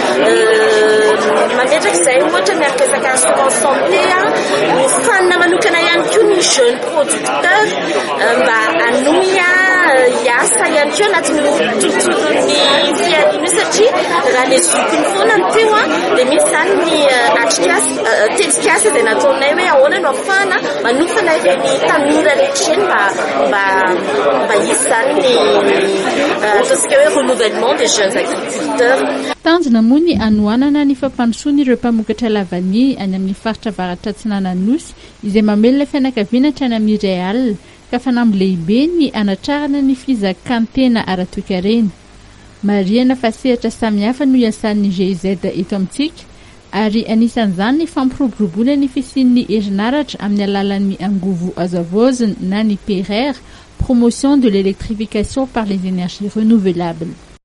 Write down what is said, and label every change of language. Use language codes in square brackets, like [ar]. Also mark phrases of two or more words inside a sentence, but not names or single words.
[mg] mametraka izay ohatra ny amin'ny resaka [fr] assurance santé [mg] hofanina manokana ihany koa ny [fr] jeune producteur [mg] mba hanohy hiasa ihany koa anatin'ny tontolon'ny fiainana satria raha le zokiny foana ny teo dia misy zany ny tetikasa izay nataonay hoe ahoana no ahafahana manofana ireny tanora rehetra ireny mba hisy zany ny ataontsika hoe [fr] renouvellement des jeunes agriculteurs. [mg] Tanjona moa ny anohanana ny fampandrosoana ireo mpamokatra lavany any amin'ny faritra avaratra Atsinanan'Nosy izay mamelona fianakaviana hatrany amin'ny iray alina ka fanamby lehibe ny anatrarana ny fizakantena ara-toekarena. Marihana fa sehatra samihafa no iasan'ny GIZ eto amintsika ary anisan'izany ny fampiroboroboana ny fisian'ny herinaratra amin'ny alalan'ny angovo azavozina na ny PRR, [fr] promotion de l'électrification par les énergies renouvelables.